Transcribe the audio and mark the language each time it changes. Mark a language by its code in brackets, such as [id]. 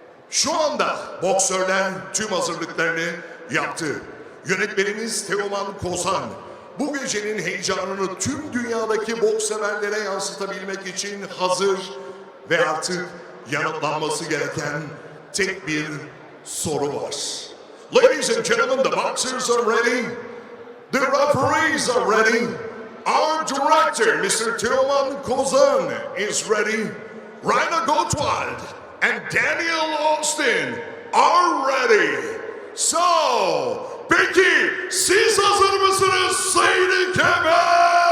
[tr] Şu anda boksörler tüm hazırlıklarını yaptı. Yönetmenimiz Teoman Kozan bu gecenin heyecanını tüm dünyadaki boks severlere yansıtabilmek için hazır ve artık yanıtlanması gereken tek bir soru var. [en] Ladies and gentlemen, the boxers are ready. The referees are ready. Our director, Mr. Teoman Kozan, is ready. Ryan Goldwyn and Daniel Austin are ready. [tr] So, peki siz hazır mısınız Seydikemer?